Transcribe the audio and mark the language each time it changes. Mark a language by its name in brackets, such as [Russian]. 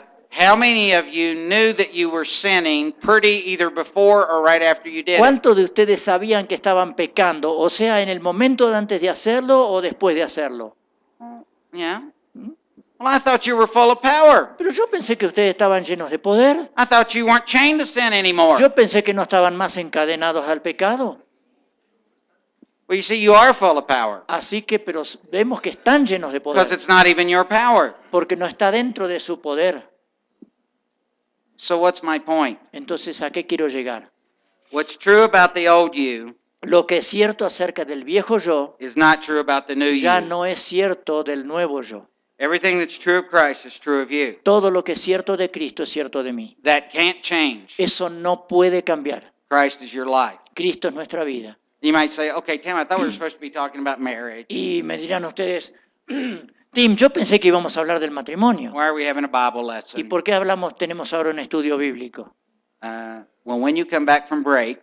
[English] How many of you knew that you were sinning pretty either before or right after you did it? [Spanish] ¿Cuántos de ustedes sabían que estaban pecando? O sea, en el momento de antes de hacerlo o después de hacerlo. [English] Yeah. ¿Mm? Well, I thought you were full of power. [Spanish] Pero yo pensé que ustedes estaban llenos de poder. [English] I thought you weren't chained to sin anymore. [Spanish] Yo pensé que no estaban más encadenados al pecado. [English] Well, you see, you are full of power [Spanish] Así que, pero vemos que están llenos de [English] because [Spanish] poder, [English] it's not even your power. [Spanish] porque no está dentro de su poder. [English] So what's my point? [Spanish] Entonces, ¿a qué quiero llegar? [English] What's true about the old you [Spanish] Lo que es cierto acerca del viejo yo [English] is not true about the new [Spanish] ya [English] you. [Spanish] no es cierto del nuevo yo. [English] Everything that's true of Christ is true of you. [Spanish] Todo lo que es cierto de Cristo es cierto de mí. [English] That can't change. [Spanish] Eso no puede cambiar. [English] Christ is your life. [Spanish] Cristo es nuestra vida. [English] You might say, okay, Tim, I thought we were supposed to be talking about marriage. [Spanish] Y me dirán ustedes, Tim, yo pensé que íbamos a hablar del matrimonio. [English] Why are we having a Bible [Spanish] ¿Y [English] lesson? [Spanish] por qué tenemos ahora un estudio bíblico? [English] Well, when you come back from break,